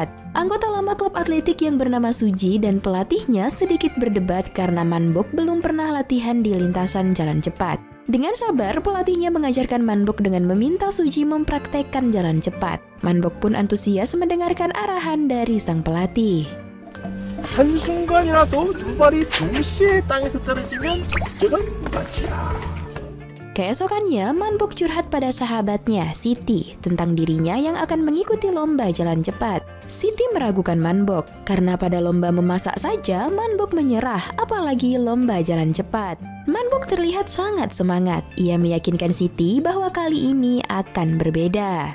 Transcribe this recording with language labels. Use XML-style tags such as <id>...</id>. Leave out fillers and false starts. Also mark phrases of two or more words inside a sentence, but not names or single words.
<id>Anggota lama klub atletik yang bernama Suji dan pelatihnya sedikit berdebat karena Manbok belum pernah latihan di lintasan jalan cepat. Dengan sabar, pelatihnya mengajarkan Manbok dengan meminta Suji mempraktekkan jalan cepat. Manbok pun antusias mendengarkan arahan dari sang pelatih.</id> <ko>한순간이라도 두 발이 동시에 땅에서 떨어지면 그건 무가치야.</ko> <id>Keesokannya, Manbok curhat pada sahabatnya, Siti, tentang dirinya yang akan mengikuti lomba jalan cepat. Siti meragukan Manbok, karena pada lomba memasak saja, Manbok menyerah, apalagi lomba jalan cepat. Manbok terlihat sangat semangat. Ia meyakinkan Siti bahwa kali ini akan berbeda.</id>